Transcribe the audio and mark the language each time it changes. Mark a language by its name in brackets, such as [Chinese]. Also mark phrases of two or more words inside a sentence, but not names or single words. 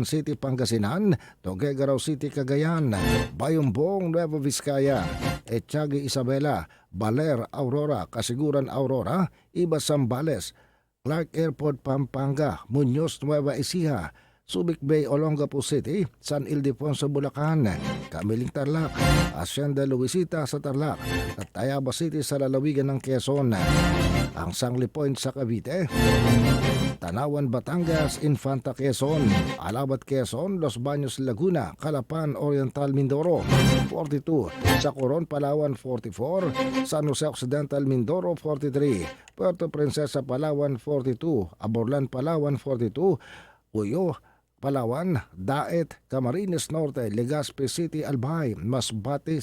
[Filipino] City, Pangasinan, Tuguegarao City, Cagayan, Bayumbong, Nueva Vizcaya, Etiagi, Isabela, Baler, Aurora, Kasiguran, Aurora, Ibas, Zambales, Clark Airport, Pampanga, Muñoz, Nueva Ecija, Subic Bay, Olongapo City, San Ildefonso, Bulacan, Camiling, Tarlac, Hacienda Luisita sa Tarlac, at Tayaba City sa lalawigan ng Quezon. Ang Sangli Point sa Cavite, Tanawan, Batangas, Infanta, Quezon, Alabat, Quezon, Los Baños, Laguna, Calapan, Oriental, Mindoro, 42, sa Coron, Palawan, 44, San Jose Occidental, Mindoro, 43, Puerto Princesa, Palawan, 42, Aborlan, Palawan, 42, Uyo, Palawan, Daet, Camarines Norte, Legazpi City, Albay, Masbate